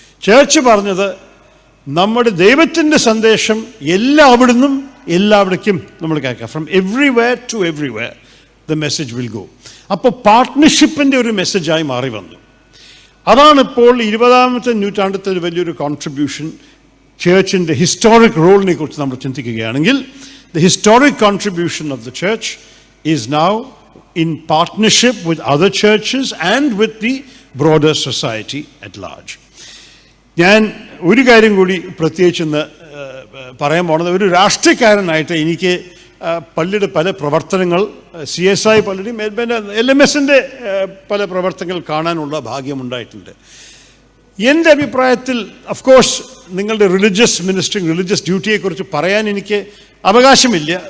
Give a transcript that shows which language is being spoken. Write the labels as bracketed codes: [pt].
[ml] Church പറഞ്ഞത് നമ്മുടെ ദൈവത്തിൻ്റെ സന്ദേശം എല്ലാവിടുന്നും എല്ലാവിടേക്കും നമ്മൾ കേൾക്കാം. [en] From everywhere to everywhere the message will go. [ml] അപ്പോൾ പാർട്ട്ണർഷിപ്പിൻ്റെ ഒരു മെസ്സേജായി മാറി വന്നു. അതാണിപ്പോൾ 20ാമത്തെ നൂറ്റാണ്ടത്തെ ഒരു വലിയൊരു കോൺട്രിബ്യൂഷൻ. ചേർച്ചിൻ്റെ ഹിസ്റ്റോറിക് റോളിനെ കുറിച്ച് നമ്മൾ ചിന്തിക്കുകയാണെങ്കിൽ [en] the historic contribution of the church is now in partnership with other churches and with the broader society at large. [ml] ഞാൻ ഒരു കാര്യം കൂടി പ്രത്യേകിച്ചെന്ന് പറയാൻ പോകുന്നത്, ഒരു രാഷ്ട്രീയക്കാരനായിട്ട് എനിക്ക് പള്ളിയുടെ പല പ്രവർത്തനങ്ങൾ CSI പള്ളിയുടെയും LMSൻ്റെ പല പ്രവർത്തനങ്ങൾ കാണാനുള്ള ഭാഗ്യമുണ്ടായിട്ടുണ്ട്. എൻ്റെ അഭിപ്രായത്തിൽ ഓഫ് കോഴ്സ് നിങ്ങളുടെ റിലീജിയസ് മിനിസ്ട്രി, റിലീജിയസ് ഡ്യൂട്ടിയെക്കുറിച്ച് പറയാൻ എനിക്ക് അവകാശമില്ല.